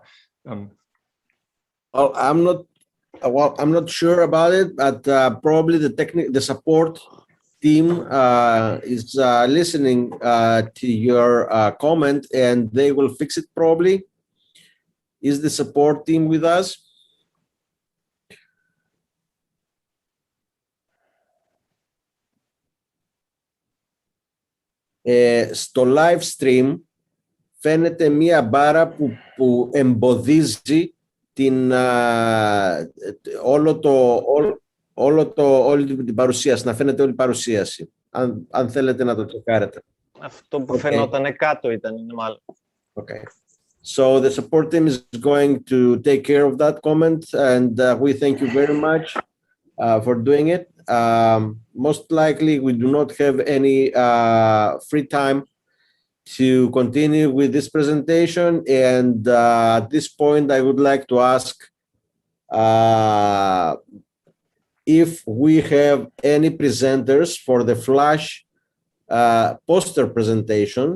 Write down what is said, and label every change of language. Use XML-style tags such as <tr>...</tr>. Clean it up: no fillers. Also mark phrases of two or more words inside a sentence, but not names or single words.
<en>Well, I'm not sure about it, but probably the support team is listening to your comment, and they will fix it probably. Is the support team with us?</en> <el>Στο</el> <en>live stream</en> <el>φαίνεται μία μπάρα που εμποδίζει όλη την παρουσίαση, να φαίνεται όλη η παρουσίαση. Αν θέλετε να το τσεκάρετε. Αυτό που φαινόταν κάτω ήταν, είναι μάλλον.</el> <en>Okay. So the support team is going to take care of that comment, and we thank you very much for doing it. Most likely, we do not have any free time to continue with this presentation, and at this point, I would like to ask if we have any presenters for the Flash poster presentations.</en>